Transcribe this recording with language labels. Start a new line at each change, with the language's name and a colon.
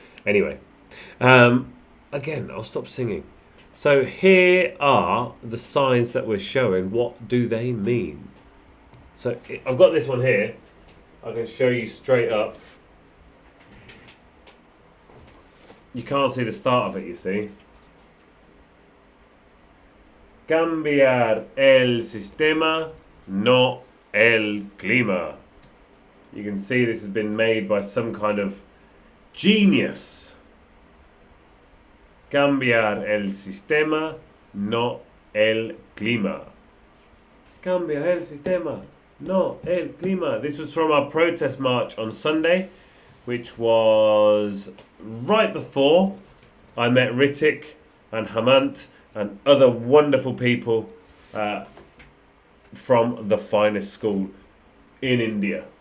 English: Anyway, again, I'll stop singing. So here are the signs that we're showing. What do they mean? So I've got this one here. I can show you straight up. You can't see the start of it, you see.
Spanish: Cambiar el sistema, no el clima.
English: You can see this has been made by some kind of genius.
Spanish: Cambiar el sistema, no el clima. Cambiar el sistema, no el clima.
English: This was from our protest march on Sunday, which was right before I met Ritik and Hamant and other wonderful people from the finest school in India.